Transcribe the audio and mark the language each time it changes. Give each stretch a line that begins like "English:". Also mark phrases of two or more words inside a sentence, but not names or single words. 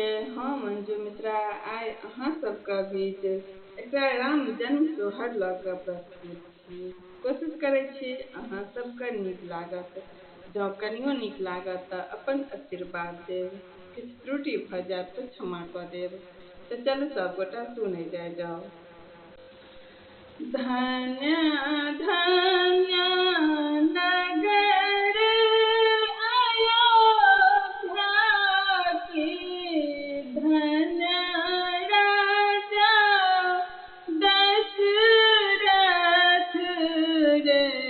Maithili: हम मंजू मित्रा आइ अहाँ सबके बीच एकटा राम जन्म सोहर लऽ कऽ प्रस्तुत छी। कोशिश करै छी अहाँ सबके नीक लागत। जँ कनियो नीक लागत तऽ अपन आशीर्वाद देब, किछु त्रुटि भऽ जायत तऽ क्षमा कऽ देब। तऽ चलू सब गोटा सुनै जाओ। धन्य धन्य नगर अयोध्या की, धन्य राजा दशरथ रे।